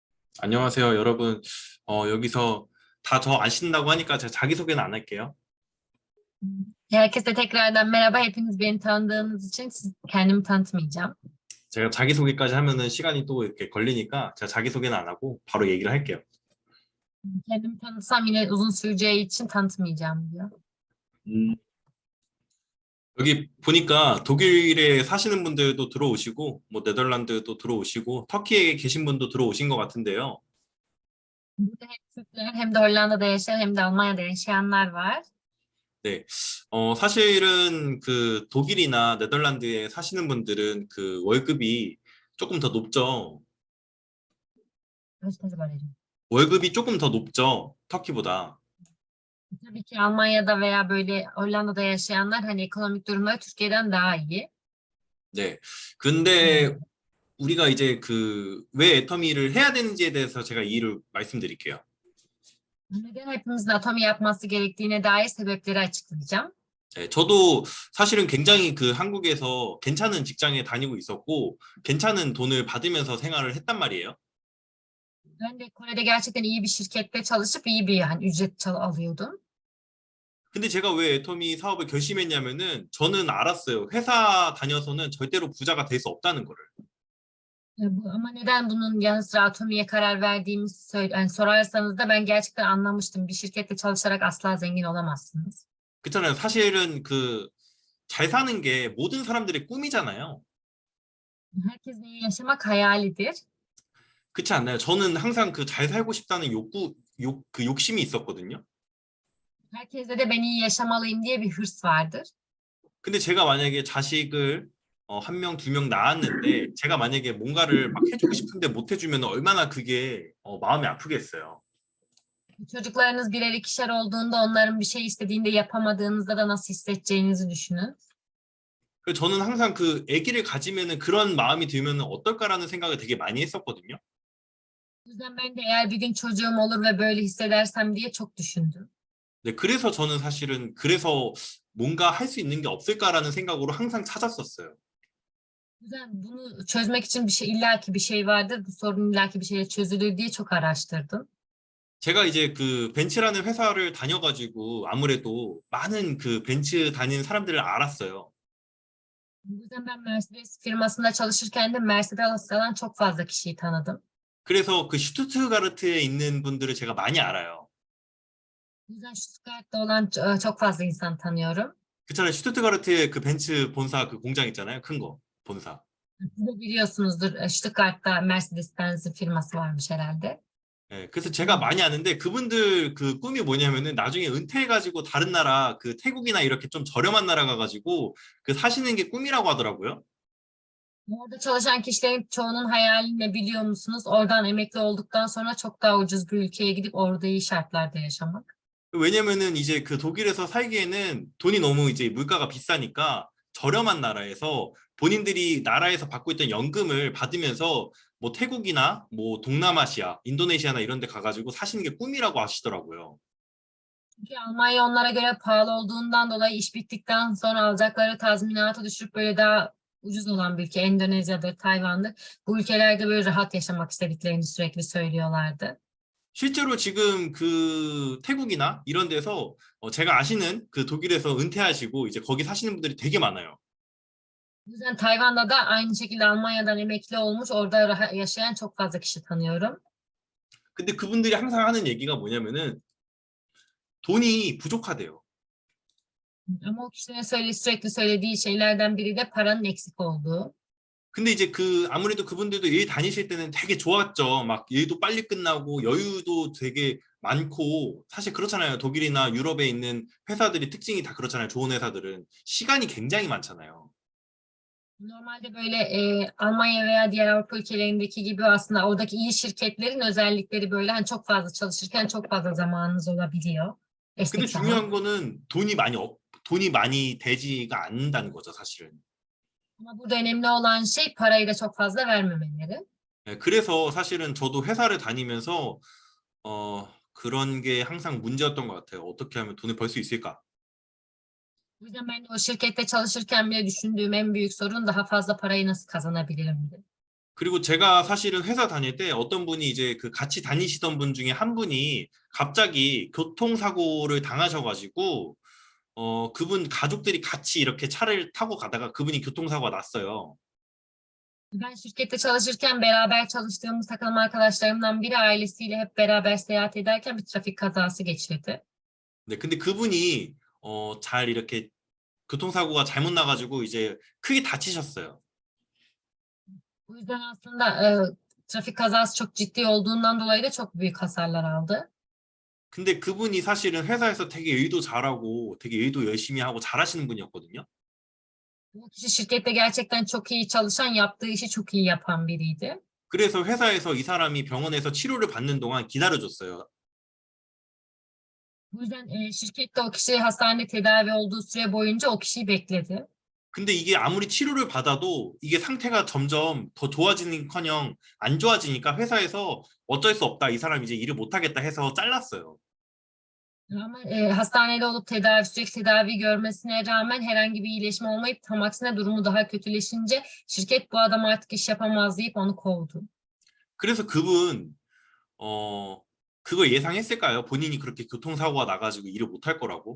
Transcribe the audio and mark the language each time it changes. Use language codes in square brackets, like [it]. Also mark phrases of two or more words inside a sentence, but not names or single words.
[ko] 안녕하세요, 여러분. 여기서 다 저 아신다고 하니까 제가 자기소개는 안 할게요. [tr] Herkese tekrardan merhaba. Hepiniz beni tanıdığınız için kendimi tanıtmayacağım. [ko] 제가 자기소개까지 하면은 시간이 또 이렇게 걸리니까 제가 자기소개는 안 하고 바로 얘기를 할게요. [tr] Kendimi tanıtsam yine uzun süreceği için tanıtmayacağım diyor. [ko] 음, 여기 보니까 독일에 사시는 분들도 들어오시고, 뭐 네덜란드도 들어오시고, 터키에 계신 분도 들어오신 것 같은데요. [tr] Burada hem Türkler hem de Hollanda'da yaşayan hem de Almanya'da yaşayanlar var. [ko] 네, 사실은 그 독일이나 네덜란드에 사시는 분들은 그 월급이 조금 더 높죠. [tr] Gösteri veririm. [ko] 월급이 조금 더 높죠, 터키보다. [tr] Tabii ki Almanya'da veya böyle Hollanda'da yaşayanlar hani ekonomik durumları Türkiye'den daha iyi. [ko] 네. 근데 우리가 이제 그 왜 애터미를 해야 되는지에 대해서 제가 이유를 말씀드릴게요. [tr] Neden hepimizin atomi yapması gerektiğine dair sebepleri açıklayacağım. [ko] 네, 저도 사실은 굉장히 그 한국에서 괜찮은 직장에 다니고 있었고 괜찮은 돈을 받으면서 생활을 했단 말이에요. [tr] Ben de Kore'de gerçekten iyi bir şirkette çalışıp iyi bir yani ücret alıyordum. [ko] 근데 제가 왜 애터미 사업을 결심했냐면은 저는 알았어요. 회사 다녀서는 절대로 부자가 될 수 없다는 거를. [tr] Ama neden bunun yanı sıra atomiye karar verdiğimi yani sorarsanız da ben gerçekten anlamıştım. Bir şirkette çalışarak asla zengin olamazsınız. [ko] 그렇잖아요. 사실은 그 잘 사는 게 모든 사람들의 꿈이잖아요. [tr] Herkesin iyi yaşamak hayalidir. [ko] 그렇지 않나요? 저는 항상 그 잘 살고 싶다는 그 욕심이 있었거든요. [tr] Herkeste de ben iyi yaşamalıyım diye bir hırs vardır. [ko] 근데 제가 만약에 자식을 한 명, 두 명 낳았는데 제가 만약에 뭔가를 막 해주고 싶은데 못 해주면 얼마나 그게 마음이 아프겠어요. [tr] Çocuklarınız birer ikişer olduğunda onların bir şey istediğinde yapamadığınızda da nasıl hissedeceğinizi düşünün. [ko] 그래서 저는 항상 그 아기를 가지면은 그런 마음이 들면은 어떨까라는 생각을 되게 많이 했었거든요. [tr] O yüzden ben de eğer bir gün çocuğum olur ve böyle hissedersem diye çok düşündüm. [ko] 네, 그래서 저는 사실은 그래서 뭔가 할 수 있는 게 없을까라는 생각으로 항상 찾았었어요. [tr] O yüzden bunu çözmek için bir şey illaki bir şey vardır. Bu sorun illaki bir şeyle çözülür diye çok araştırdım. [ko] 제가 이제 그 벤츠라는 회사를 다녀가지고 아무래도 많은 그 벤츠 다니는 사람들을 알았어요. [tr] Bu yüzden ben Mercedes firmasında çalışırken de Mercedes alan çok fazla kişiyi tanıdım. [ko] 그래서 그 슈투트가르트에 있는 분들을 제가 많이 알아요. [tr] Bu yüzden Stuttgart'ta olan çok fazla insan tanıyorum. [ko] 그렇잖아요. 슈투트가르트에 그 벤츠 본사 그 공장 있잖아요. 큰 거, 본사. [tr] Siz de biliyorsunuzdur Stuttgart'ta Mercedes-Benz'in firması varmış herhalde. [ko] 예, 그래서 제가 많이 아는데 그분들 그 꿈이 뭐냐면은 나중에 은퇴해가지고 다른 나라 그 태국이나 이렇게 좀 저렴한 나라 가가지고 그 사시는 게 꿈이라고 하더라고요. [tr] Orada çalışan kişilerin çoğunun hayali ne biliyor musunuz? Oradan emekli olduktan sonra çok daha ucuz bir ülkeye gidip orada iyi şartlarda yaşamak. [ko] 왜냐면은 이제 그 독일에서 살기에는 돈이 너무 이제 물가가 비싸니까 저렴한 나라에서 본인들이 나라에서 받고 있던 연금을 받으면서 뭐 태국이나 뭐 동남아시아, 인도네시아나 이런 데 가가지고 사시는 게 꿈이라고 하시더라고요. [tr] Çünkü Almanya onlara göre pahalı olduğundan dolayı iş bittikten sonra alacakları tazminatı düşürüp böyle daha ucuz olan bir ülke Endonezya'dır, Tayvan'dır. Bu ülkelerde böyle rahat yaşamak istediklerini sürekli söylüyorlardı. [ko] 실제로 지금 그 태국이나 이런 데서 제가 아시는 그 독일에서 은퇴하시고 이제 거기 사시는 분들이 되게 많아요. [tr] O yüzden Tayvan'da da aynı şekilde Almanya'dan emekli olmuş, orada yaşayan çok fazla kişi tanıyorum. [ko] 근데 그분들이 항상 하는 얘기가 뭐냐면은 돈이 부족하대요. [tr] Ama o kişilerin sürekli söylediği şeylerden biri de paranın eksik olduğu. [ko] 근데 이제 그 아무래도 그분들도 일 다니실 때는 되게 좋았죠. 막 일도 빨리 끝나고 여유도 되게 많고 sa실 그렇잖아요. 독일이나 유럽에 있는 회사들이 특징이 다 그렇잖아요. 좋은 회사들은 시간이 굉장히 많잖아요. [tr] Normalde böyle Almanya veya diğer Avrupa ülkelerindeki gibi aslında oradaki iyi şirketlerin özellikleri böyle hani çok fazla çalışırken çok fazla zamanınız olabiliyor. [ko] 근데 [tr] Esnek zaman. [ko] 중요한 거는 돈이 많이 되지가 않는다는 거죠, 사실은. [tr] Ama burada önemli olan şey parayı da çok fazla vermemeleri. [ko] 네, 그래서 사실은 저도 회사를 다니면서 그런 게 항상 문제였던 것 같아요. 어떻게 하면 돈을 벌 수 있을까? [tr] O yüzden ben de o şirkette çalışırken bile düşündüğüm en büyük sorun daha fazla parayı nasıl kazanabilirim diye. [ko] 그리고 제가 사실은 회사 다닐 때 어떤 분이 이제 그 같이 다니시던 분 중에 한 분이 갑자기 교통사고를 당하셔가지고 그분 가족들이 같이 이렇게 차를 타고 가다가 그분이 교통사고가 났어요. [tr] Ben şirkette çalışırken beraber çalıştığımız takım arkadaşlarımdan biri ailesiyle hep beraber seyahat ederken bir trafik kazası geçirdi. [ko] 네, 근데 그분이 잘 이렇게 교통사고가 잘못 나가지고 이제 크게 다치셨어요. [tr] Bu yüzden aslında trafik kazası çok ciddi olduğundan dolayı da çok büyük hasarlar aldı. [ko] 근데 그분이 사실은 회사에서 되게 일도 잘하고 되게 일도 열심히 하고 잘하시는 분이었거든요. [tr] Bu kişi şirkette gerçekten çok iyi çalışan, yaptığı işi çok iyi yapan biriydi. [ko] 그래서 회사에서 이 사람이 병원에서 치료를 받는 동안 기다려줬어요. [tr] Bu yüzden şirkette o kişi hastanede tedavi olduğu süre boyunca o kişiyi bekledi. [ko] 근데 이게 아무리 치료를 받아도 이게 상태가 점점 더 좋아지는커녕 안 좋아지니까 회사에서 어쩔 수 없다. 이 사람 이제 일을 못하겠다 해서 잘랐어요. [tr] Ama hastanede olup sürekli tedavi görmesine rağmen herhangi bir iyileşme olmayıp tam aksine durumu daha kötüleşince şirket bu adam artık iş yapamaz deyip onu kovdu. [ko] 그래서 그분 그걸 예상했을까요? 본인이 그렇게 교통사고가 나가지고 일을 못할 거라고?